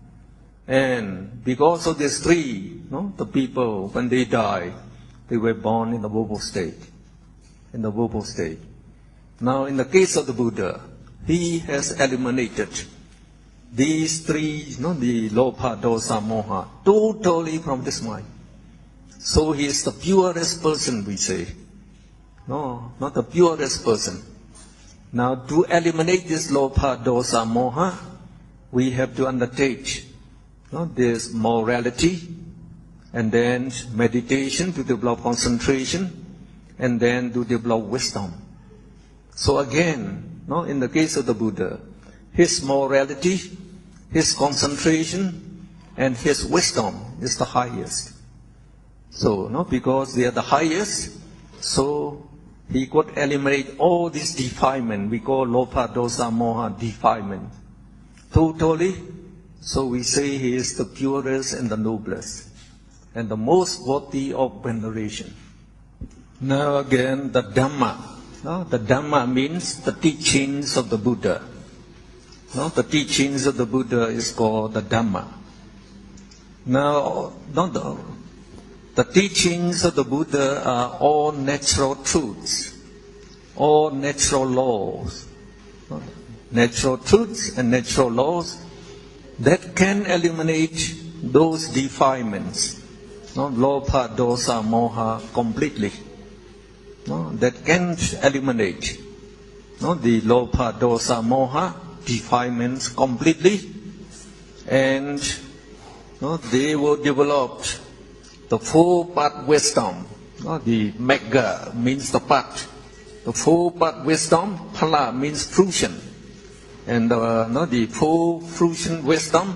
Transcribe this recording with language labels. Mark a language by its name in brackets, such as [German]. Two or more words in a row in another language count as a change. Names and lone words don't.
[English] And because of these 3, the people, when they die, they were born in the woeful state. In the woeful state. Now in the case of the Buddha, he has eliminated these 3, the [Pali] lobha, dosa, moha, [English] totally from this mind. So he is the purest person, we say. No, not the purest person. Now to eliminate this [Pali] lobha, dosa, moha, [English] we have to undertake this morality, and then meditation to develop concentration, and then to develop wisdom. So again, in the case of the Buddha, his morality, his concentration, and his wisdom is the highest. So, because they are the highest, so he could eliminate all this defilement. We call [Pali] lobha, dosa, moha [English] defilement. Totally. So we say he is the purest and the noblest, and the most worthy of veneration. Now again, the Dhamma. The Dhamma means the teachings of the Buddha. The teachings of the Buddha is called the Dhamma. Now, the teachings of the Buddha are all natural truths, all natural laws. Natural truths and natural laws that can eliminate those defilements, [Pali] lobha, dosa, moha, [English] completely. That can eliminate the [Pali] lobha, dosa, moha [English] defilements completely, and they will develop the 4-part wisdom. The megha means the part. The 4-part wisdom, phala means fruition, and the 4 fruition wisdom.